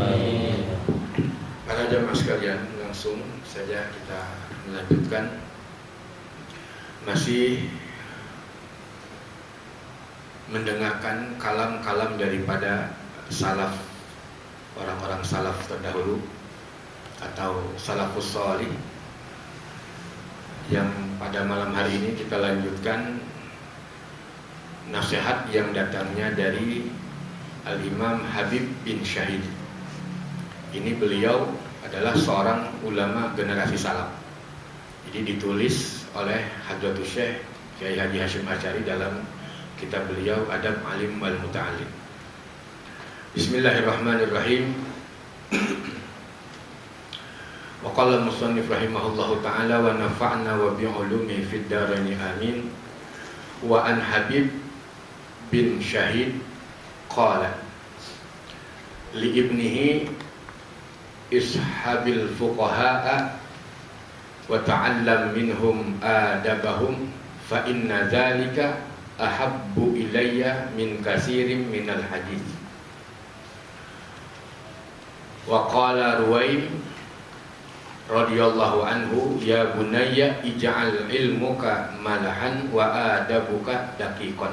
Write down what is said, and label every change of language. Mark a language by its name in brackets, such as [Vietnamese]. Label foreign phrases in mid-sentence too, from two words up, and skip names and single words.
[Indonesian] Para jamaah sekalian, langsung saja kita melanjutkan, masih mendengarkan kalam-kalam daripada salaf, orang-orang salaf terdahulu atau [Arabic] السلف الصالح, [Indonesian] yang pada malam hari ini kita lanjutkan nasihat yang datangnya dari Al-Imam Habib bin Syahid. Ini beliau adalah seorang ulama generasi salaf. Jadi ditulis oleh Hadratus Syekh Kiai Haji Hashim Asy'ari dalam kitab beliau Adab Alim wal Muta'allim. [Arabic] بسم الله الرحمن الرحيم. وقال المصنف رحمه الله تعالى ونفعنا وبعلومه في الدارين آمين. وعن حبيب بن شهيد قال لابنه اصحب الفقهاء وتعلم منهم آدابهم فإن ذلك أحب إلي من كثير من الحديث. وقال رويم رضي الله عنه، يا بني اجعل علمك ملحا وأدبك دقيقا.